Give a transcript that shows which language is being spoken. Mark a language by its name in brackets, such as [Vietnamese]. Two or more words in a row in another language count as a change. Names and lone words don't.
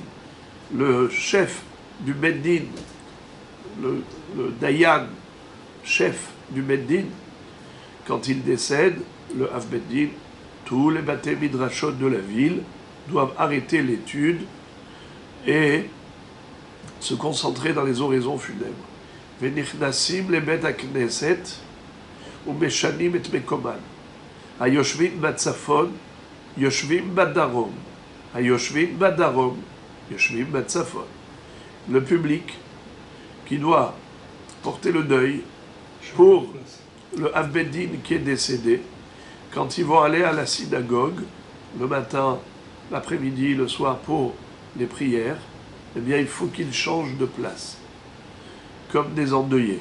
[French] Le chef du Beddin, le Dayan, chef du Beddin, quand il décède, le Avbeddin, tous les [Hebrew] בתי מדרשות [French] de la ville doivent arrêter l'étude et se concentrer dans les oraisons funèbres. [Hebrew] ונכנסים לבית הכנסת ומשנים את מקומן. היושבים בצפון, יושבים בדרום. היושבים בדרום, יושבים בצפון. [French] Le public qui doit porter le deuil pour le Avbeddin qui est décédé, quand ils vont aller à la synagogue, le matin, l'après-midi, le soir pour les prières, eh bien il faut qu'ils changent de place, comme des endeuillés.